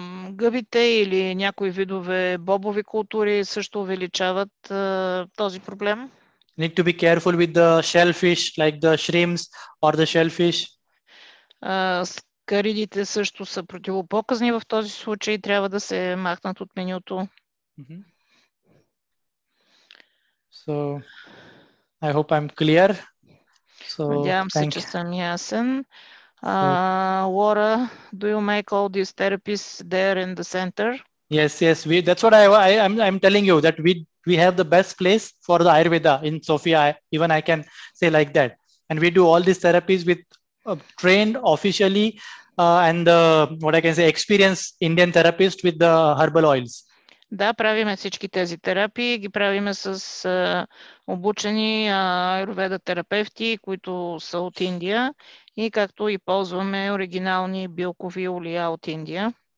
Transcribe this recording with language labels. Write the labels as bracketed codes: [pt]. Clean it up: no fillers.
[bg] Гъбите или някои видове бобови култури също увеличават този проблем. [en] Need to be careful with the shellfish, like the shrimps or the shellfish. [bg] Скаридите също са противопоказни в този случай, трябва да се махнат от менюто. [en] So, I hope I'm clear. So, [bg] надявам се, че съм ясен. [en] Laura, do you make all these therapies there in the center? Yes, that's what I'm telling you, that we have the best place for the Ayurveda in Sofia. Even I can say like that. And we do all these therapies with trained officially and what I can say experienced Indian therapist with the herbal oils. [bg] Да, правиме всички тези терапии, ги правиме с обучени аюрведа терапевти, които са от Индия, и както и ползваме оригинални билкови олия от Индия.